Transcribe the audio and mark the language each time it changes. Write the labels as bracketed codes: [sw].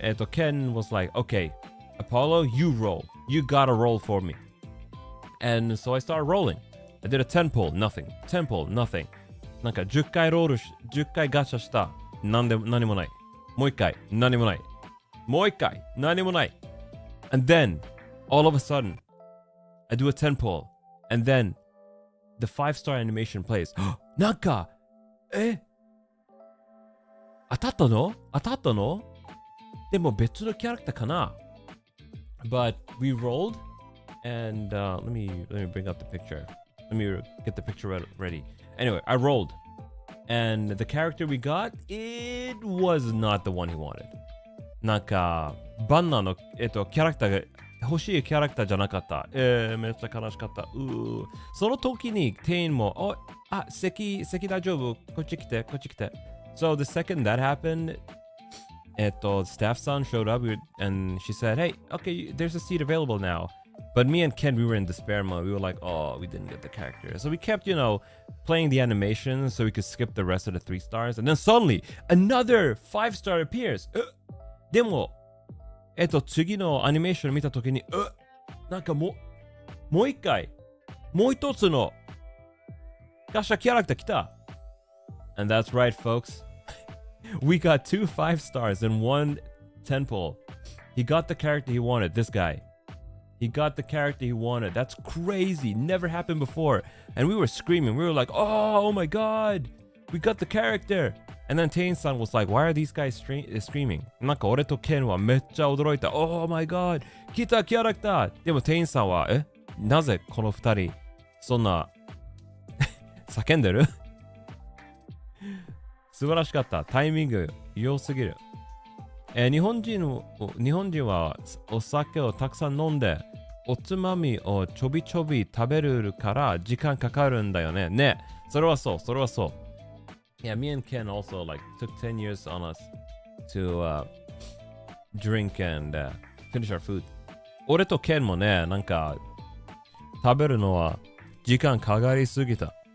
[en] Ken was like, okay, Apollo, you roll. You gotta roll for me. And so I started rolling. I did a 10 pull, nothing. 10 pull, nothing. [ja] なんか10回ロール10回ガチャした。何もない。もう一回、何もない。もう一回、何もない。 [en] And then, all of a sudden, I do a 10 pull. And then, the 5-star animation plays. [ja] なんか、当たったのでも別のキャラクターかな [en] But we rolled, and let me bring up the picture. Let me get the picture ready. Anyway, I rolled, and the character we got, it was not the one he wanted. [ja] なんかバンナーのキャラクターが欲しいキャラクターじゃなかった。めっちゃ悲しかった。その時に店員も、席大丈夫？こっち来て。 [en] So the second that happened, staff son showed up and she said, hey, okay, there's a seat available now. But me and Ken, we were in despair mode. We were like, oh, we didn't get the character. So we kept, playing the animation so we could skip the rest of the 3 stars. And then suddenly, another 5-star appears. [ja] でも、次のアニメーション見たときに、なんかもう一回、もう一つのガシャキャラクター来た。 [en] And that's right, folks. We got 2 5 stars and 1 10 pull. He got the character he wanted, this guy. He got the character he wanted. That's crazy. Never happened before. And we were screaming. We were like, oh my God. We got the character. And then Tain-san was like, why are these guys screaming? [ja] なんか俺とケンはめっちゃ驚いた。 [en] Oh my God. [ja] 来たキャラクター。でもTain-sanは、なぜこの2人、そんな、叫んでる素晴らしかった。タイミング良すぎる。日本人はお酒をたくさん飲んで、おつまみをちょびちょび食べるから時間かかるんだよね。ね、それはそう。 [en] Yeah, me and Ken also took 10 years on us to drink and finish our food. [ja] 俺とケンもね、なんか食べるのは時間かかりすぎた。